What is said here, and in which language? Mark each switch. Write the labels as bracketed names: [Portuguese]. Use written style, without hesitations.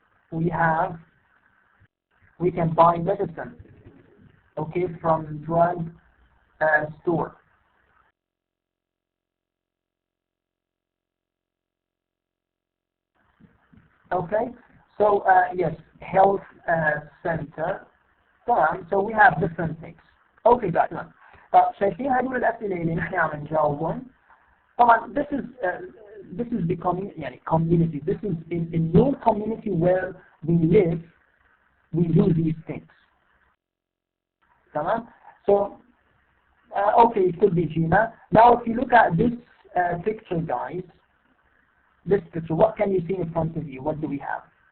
[English] We can buy medicine, okay, from drug store. Okay, so yes, health center. So we have different things. Okay guys, [Arabic] شايفين هدول الأسئلة اللي نحن عم نجاوبهم. [English] طبعا this is becoming يعني community. This is in your community where we live, we do these things. تمام? So okay, it could be Gina. Now if you look at this picture, guys, this picture, what can you see in front of you? What do we have?